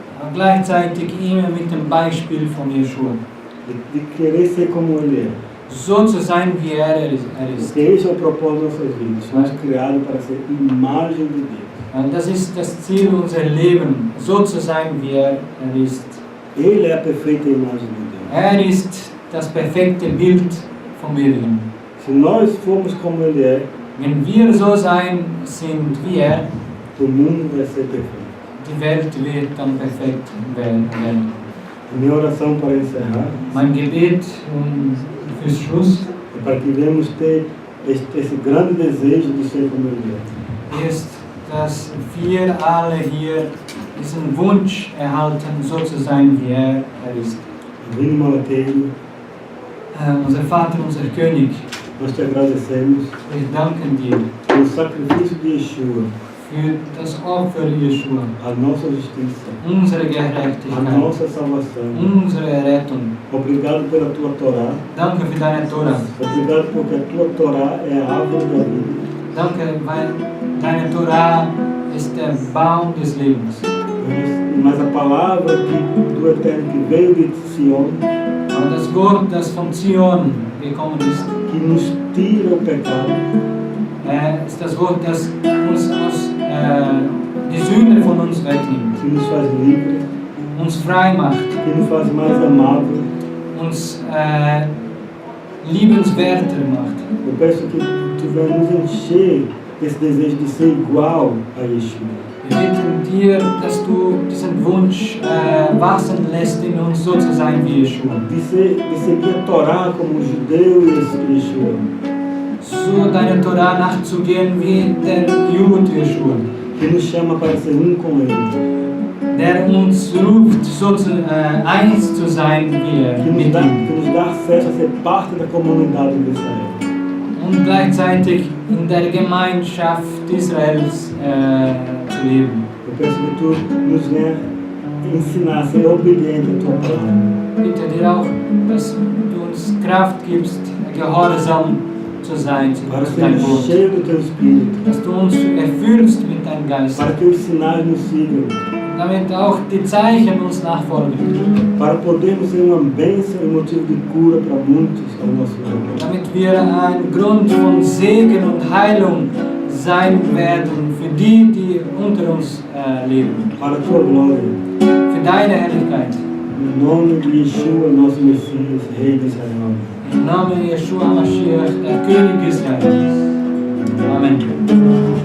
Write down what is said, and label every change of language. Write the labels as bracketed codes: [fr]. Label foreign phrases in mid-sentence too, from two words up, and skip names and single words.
[de] Gleichzeitig immer mit dem Beispiel von Yeshua. [pt] De querer ser como ele é. [de] So zu sein, wie er ist. [pt] Porque esse é o propósito das nossas vidas. Somos criados para ser imagem de Deus. [de] Das ist das Ziel unser Leben, so zu sein, wie er ist. [pt] Ele é a perfeita imagem de Deus. [de] Ist das perfekte Bild vom Ewigen. [pt] Se nós formos como ele é, [de] wenn wir so sein sind wie er, [pt] o mundo vai ser perfeito. [de] Die Welt wird dann perfekt werden. [pt] Minha oração para encerrar [de] Mein Gebet fürs Schluss [pt] é para que venhamos ter esse grande desejo de ser como Ele é. [de] ist, dass wir alle hier diesen Wunsch erhalten, so zu sein, wie er ist. [pt] Divino Malateiro, [de] Unser Vater, unser König, [pt] nós te agradecemos [de] wir danken dir [pt] pelo sacrifício de Yeshua, [de] für das Opfer Jeschua, [pt] a nossa justiça, [de] unsere [pt] a [de] Gerechtigkeit, [pt] nossa salvação. [de] unsere Errettung. [pt] Obrigado pela tua Torá. [de] Danke für deine Torah. [pt] Obrigado porque a tua Torá é a árvore da vida. [de] Danke, weil deine Torah ist der Baum des Lebens. [pt] Mas a palavra do Eterno que veio de Sion, [de] Aber das Wort, das von Zion gekommen ist, [pt] que nos tira o pecado, [de] ist das Wort, das uns die Sünde von uns wegnimmt, [pt] que nos faz livre, [de] uns frei macht, [pt] que nos faz mais amável. [de] uns liebenswerter macht. [pt] Eu peço que tu venha nos encher desse desejo de ser igual a Yeshua. [de] Wir bitten dir, dass du diesen Wunsch wachsen lässt, in uns so zu sein wie Jeschua. [pt] De seguir a Torá como o judeu e Yeshua. [de] So deine Torah nachzugehen wie der Jude Jeschua, [pt] Que nos chama para ser com Ele. [de] der uns ruft, so eins zu sein wie er. [pt] Que nos dá acesso a ser parte da comunidade de Israel. [de] Und gleichzeitig in der Gemeinschaft Israels zu leben. [pt] Eu peço que tu nos venha ensinar a ser obediente à tua palavra. [de] Bitte dir auch, dass du uns Kraft gibst, gehorsam zu sein zu [pt] Para [de] deinem [pt] sermos [de] Wort. [pt] cheios do teu Espírito. [de] Dass du uns erfüllst mit deinem Geist, [pt] Para que os sinais nos sigam. [de] damit auch die Zeichen uns nachfolgen. [pt] Para podermos ser uma bênção e motivo de cura para muitos ao nosso redor. [de] Damit wir ein Grund von Segen und Heilung sein werden für die, die unter uns leben. [pt] Para a tua glória. [de] Für deine Herrlichkeit. [pt] Em nome de Yeshua, nosso Messias, Rei de Israel. [de] Im Namen Jeschua Mashiach, der König Israels. Amen.